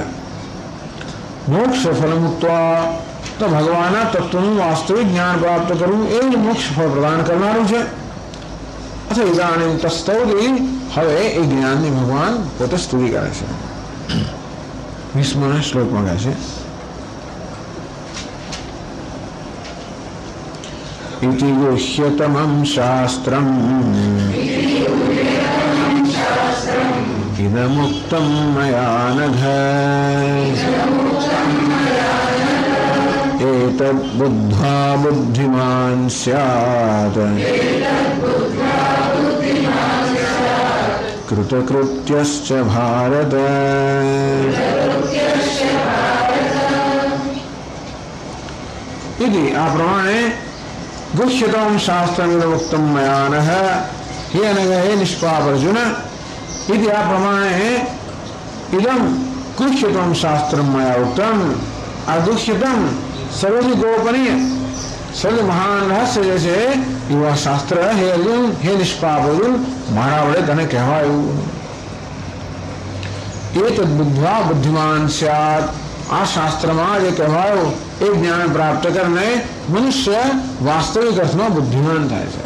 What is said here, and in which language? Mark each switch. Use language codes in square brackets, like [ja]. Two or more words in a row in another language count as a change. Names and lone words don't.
[gu] મોક્ષ ફલ મુક્તવા તો ભગવાનના તત્વનું વાસ્તવિક જ્ઞાન પ્રાપ્ત કરવું એ જ મોક્ષ ફળ પ્રદાન કરનારું છે. અથવા [sa] ઇદાનીમ તસ્તૌતિ [gu] હવે એ જ્ઞાનની ભગવાન પોતે સ્તુતિ કરે છે. 20મા શ્લોકમાં કહે છે [sa] इति गुह्यतमं शास्त्रम् इदमुक्तं मया नघ एतद् बुद्ध्वा बुद्धिमान् स्यात् कृतकृत्यश्च भारत. इति [gu] આ પ્રમાણે [sa] गुह्यतम शास्त्रमिदमुक्तं मया नः हे अनघ हे निष्पाप अर्जुन. इति [gu] આ પ્રમાણે [sa] इदं गुह्यतम शास्त्रं मया उक्तं. [gu] આ ગુહ્યતમ સર્વથી ગોપનીય સર્વ મહાન રહસ્ય જે છે એવા શાસ્ત્ર હે અર્જુન હે નિષ્પાપ અર્જુન મારા વડે તને કહેવાયું. [sa] એતદ બુદ્ધ્વા બુદ્ધિમાન સ્યાત. [gu] આ શાસ્ત્રમાં જે કહેવાયું એ જ્ઞાન પ્રાપ્ત કરીને મનુષ્ય વાસ્તવિક અર્થમાં બુદ્ધિમાન થાય છે.